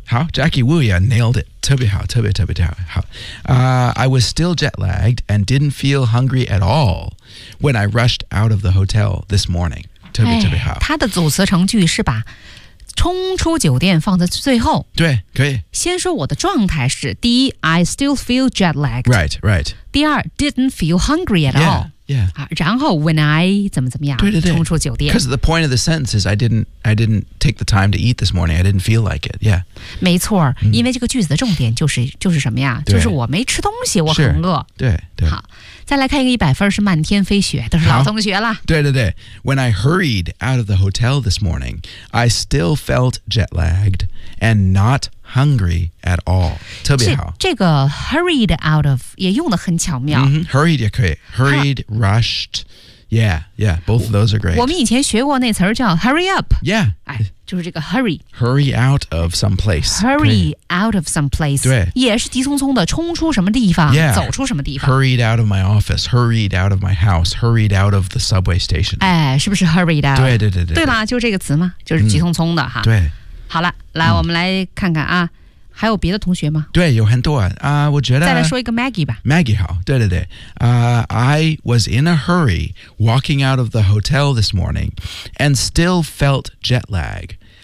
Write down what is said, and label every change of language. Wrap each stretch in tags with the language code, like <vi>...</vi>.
<en>好 Jackie Wu yeah nailed it</en> <zh>特别好特别特别特别好、</zh> <en>I was still jet lagged and didn't feel hungry at all when I rushed out of the hotel this morning</en> <zh>特别特别好、哎、他的组词成句是把冲出酒店放在最后对可以先说我的状态是第一</zh> <en>I still feel jet lagged Right, right</en> <zh>第二</zh> <en>didn't feel hungry at all Yeah, yeah Yeah.</en> <zh>然后 when I 怎么怎么样，对对对，冲出酒店。</zh> <en>Because the point of the sentence is I didn't take the time to eat this morning. I didn't feel like it. Yeah.</en> <zh>没错、mm. 因为这个句子的重点就是什么呀，就是我没吃东西，我很饿。对对。好，再来看一个100分是漫天飞雪，都是老同学了。对对对。</zh> <en>When I hurried out of the hotel this morning, I still felt jet lagged and not hungry at all.</en> <zh>特别好。这个 hurried out of 也用得很巧妙。</zh> <en>Mm-hmm, hurried</en> <zh>也可以。</zh> <en>Hurried, rushed. Yeah, yeah, both of those are great.</en> <zh>我们以前学过那词叫 hurry up.</zh> <en>Yeah.</en> <zh>就是这个 hurry.</zh> <en>Hurry out of some place. Hurry out of some place.</en> <zh>对。也是急匆匆的冲出什么地方、</zh> <en>yeah.</en> <zh>走出什么地方。</zh> <en>Hurried out of my office. Hurried out of my house. Hurried out of the subway station.</en> <zh>哎，是不是 hurried out? 对对对对。对吧，就这个词嘛，就是急匆匆的哈。对。好了，来、嗯、我们来看看啊，还有别的同学吗？对，有很多啊、我觉得再来说一个 Maggie 吧。</zh> <en>Maggie 好，对对对、I was in a hurry walking out of the hotel this morning and still felt jet lag.</en>